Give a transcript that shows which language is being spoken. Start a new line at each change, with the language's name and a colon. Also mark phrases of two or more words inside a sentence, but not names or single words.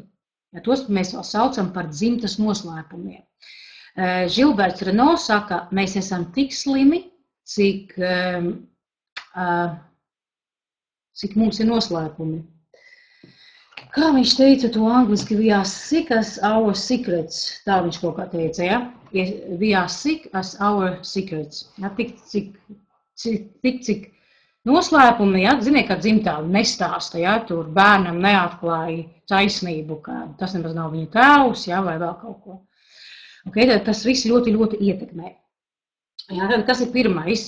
Latvian: Ja, tos mēs vēl saucam par dzimtas noslēpumiem. Žilberts Reno saka, mēs esam tik slimi, cik mums ir noslēpumi. Kā viņš teica to angliski,
English: we are sick as our secrets.
Latvian: Tā viņš kaut kā teica, ja?
English: We are sick as our secrets.
Latvian: Ja? Tik cik noslēpumi, ja? Ziniet, kā dzimtā nestāsta, ja? Tur bērnam neatklāja taisnību, ka tas nemaz nav viņa tēvs, ja? Vai vēl kaut ko. Okay, tas viss ļoti, ļoti ietekmē. Ja? Tas ir pirmais.